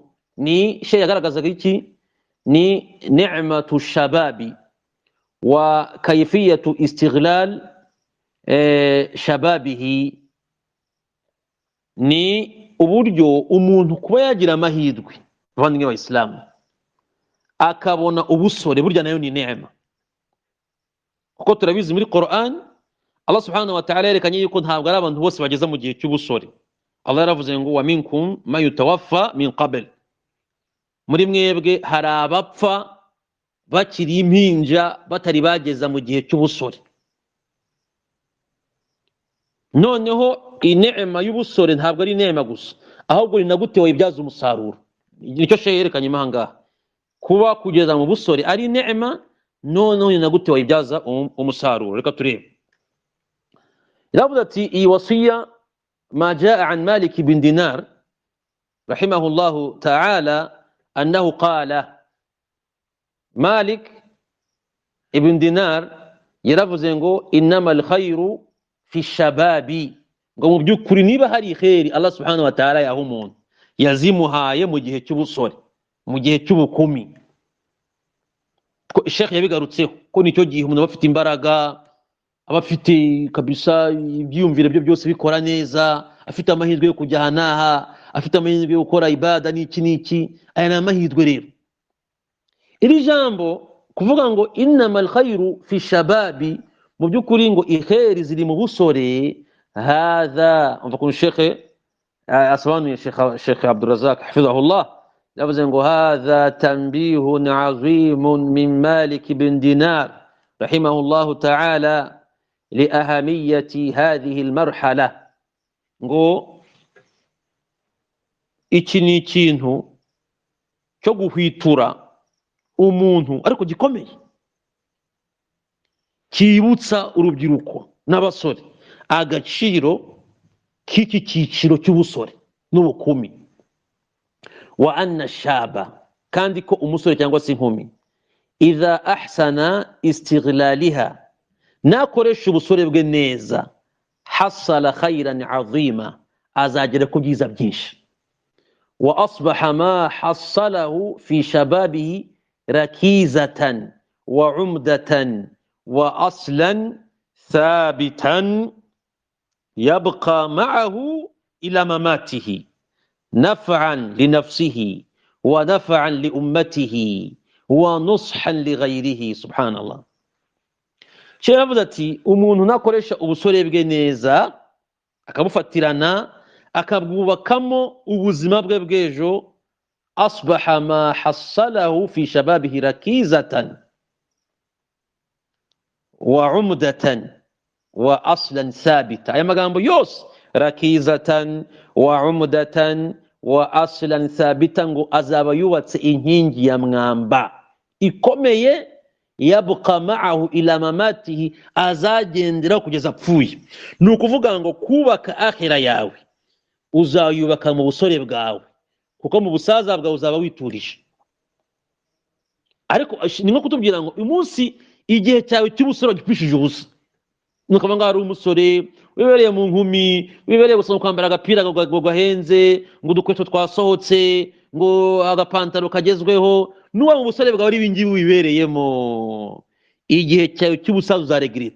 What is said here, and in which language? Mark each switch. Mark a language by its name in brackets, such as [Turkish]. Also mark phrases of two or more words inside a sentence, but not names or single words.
[Kinyarwanda] Ni shekhe yagaragazaga iki? Ni [Arabic] نعمة الشباب وكيفية استغلال شبابه, [Kinyarwanda] ni uburyo umuntu kuba yagira amahirwe bavandimwe b'Abayisilamu akabona ubusore, burya nayo ni neema. Kuko turabizi muri Qur'an Allah [Arabic] سبحانه وتعالى [Kinyarwanda] yerekanye yuko ntabwo ari abantu bose bageza mu gihe cy'ubusore. [Arabic] Allah yaravuze ngo ومنكم من يتوفى من قبل, [Kinyarwanda] muri mwebwe hari abapfa bakiri impinja batari bageza mu gihe cy'ubusore. Noneho inema y'ubusore ntabwo ari inema gusa, ahubwo ni nagute wayibyaza umusaruro. Nicyo shehe yerekanye imahanga, kuba kugeza mu busore ari inema, noneho ni nagute wayibyaza umusaruro. Reka turebe. Iravuga ati iyi [Arabic] وصية ما جاء عن مالك بن دينار رحمه الله تعالى أنه قال, Malik ibn Dinar [Kinyarwanda] yaravuze ngo [Arabic] إنما الخير في الشباب, [Kinyarwanda] ngo mu byukuri niba hari khairi Allah [Arabic] سبحانه وتعالى [Kinyarwanda] yaha umuntu yazimuhaye mu gihe cy'ubusore, mu gihe cy'ubukumi. Sheikh yabigarutseho ko nicyo gihe umuntu bafite imbaraga, abafite kabisa ibyiyumvire byo byose bikora neza, afite amahirwe yo kujya hanaha, afite amahirwe yo gukora ibada n'iki. Aya ni amahirwe rero. Iri jambo kuvuga ngo [Arabic] إنما الخير في الشباب, [Kinyarwanda] mu byukuri ngo iheri ziri mu busore, hadha umva kun Sheikh asobanuye Sheikh Abdurrazzaq hafizahullah yavuze ngo [Arabic] هذا تنبيه عظيم من مالك بن دينار رحمه الله تعالى لأهمية هذه المرحلة, [Kinyarwanda] ngo iki ni ikintu cyo guhwitura umuntu ariko gikomeye, kibutsa urubyiruko n'abasore agaciro k'iki cyiciro cy'ubusore n'ubukumi. [Arabic] وأن الشباب, [Kinyarwanda] kandi ko umusore cyangwa se inkumi [Arabic] إذا أحسن استغلاله, [Kinyarwanda] nakoresha ubusore bwe neza, [Arabic] حصل خيرا عظيما, [Kinyarwanda] azagera ku byiza byinshi. [Arabic] وأصبح ما حصله في شبابه ركيزة وعمدة وأصلا ثابتا يبقى معه إلى مماته نفعا لنفسه ونفعا لأمته ونصحا لغيره. [Kinyarwanda] Subhanallah. Sheikh avuze ati umuntu nakoresha ubusore bwe neza akabufatirana akabwubakamo ubuzima bwe bw'ejo, [Arabic] أصبح ما حصله في شبابه ركيزة وعمدة وأصلا ثابتا. [Kinyarwanda] Aya magambo yose, [Arabic] ركيزة وعمدة وأصلا ثابتا, [Kinyarwanda] ngo azaba yubatse inkingi ya mwamba ikomeye, [Arabic] يبقى معه إلى مماته, [Kinyarwanda] azagendera kugeza apfuye. Ni ukuvuga ngo kubaka akhira yawe uzayubaka mu busore bwawe, kuko mu busaza bwawe uzaba witurije. Ariko ni nko kutubwira ngo umunsi igihe cyawe cy'ubusore gipfishije ubusa, nukaba ngo ari umusore wibereye mu nkumi, wibereye gusa kwambara agapira gahenze, ngo udukweto twasohotse, ngo agapantaro kagezweho, nuwa mu busore bwawe ari ibingibi wibereyemo, igihe cyawe cy'ubusaza uzaregreta.